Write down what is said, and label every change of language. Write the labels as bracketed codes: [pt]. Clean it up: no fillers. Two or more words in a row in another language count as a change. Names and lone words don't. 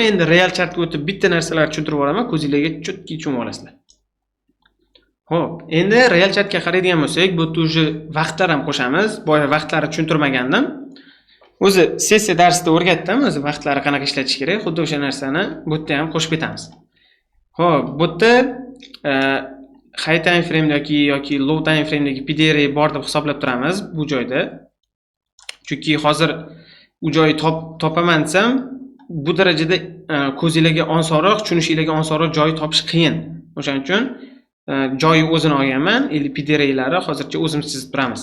[uz] Endi [en] real chartga [uz] o'tib bitta narsalarni tushuntirib yuboraman, ko'zingizga chutki tushunib olasizlar. Xo'p, endi [en] real chartga [uz] qaraydigan bo'lsak, bu yerda uje vaqtlar ham qo'shamiz. Boya vaqtlarni tushuntirmagandim. O'zi sessiya darsida o'rgatdim, o'zi vaqtlarni qanaqa ishlatish kerak, xuddi o'sha narsani bu yerda ham qo'shib ketamiz. Xo'p, bu yerda [en] high time frame [uz] yoki [en] low time frame [uz] dagi PDR bor deb hisoblab turamiz bu joyda. Chunki hozir u joyni topaman desam, bu darajada ko'zingizga osonroq, tushunishingizga osonroq joy topish qiyin. O'shaning uchun joyi o'zini olganman, PDR'lari hozircha o'zimiz chizib turamiz.